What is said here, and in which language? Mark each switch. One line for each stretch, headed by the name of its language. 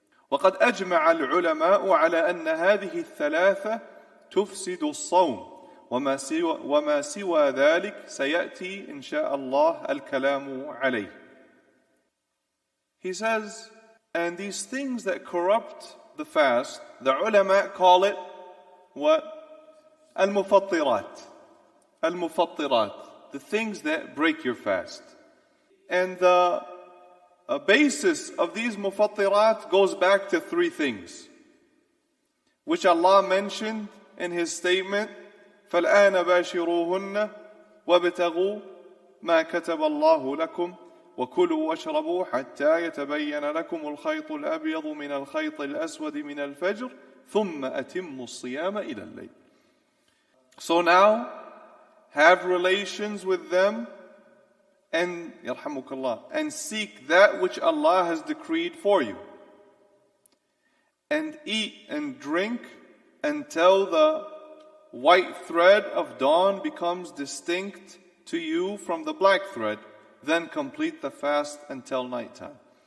Arabic: وقد أجمع العلماء على أن هذه الثلاثة تفسد الصوم، وما سوى ذلك سيأتي إن شاء الله الكلام عليه.
English: He says, and these things that corrupt the fast, the ulama call it what? Al-mufattirat. Al-mufattirat, the things that break your fast. And the basis of these mufattirat goes back to three things, which Allah mentioned in His statement,
Arabic: فَالْآنَ بَاشِرُوهُنَّ وَابْتَغُوا مَا كَتَبَ اللَّهُ لَكُمْ وَكُلُوا وَاشْرَبُوا حَتَّى يَتَبَيَّنَ لَكُمُ الْخَيْطُ الْأَبْيَضُ مِنَ الْخَيْطِ الْأَسْوَدِ مِنَ الْفَجْرِ ثُمَّ أَتِمُّوا الصِّيَامَ إِلَى اللَّيْلِ.
English: So now, have relations with them and yarhamukallah, and seek that which Allah has decreed for you, and eat and drink until the white thread of dawn becomes distinct to you from the black thread, then complete the fast until nighttime.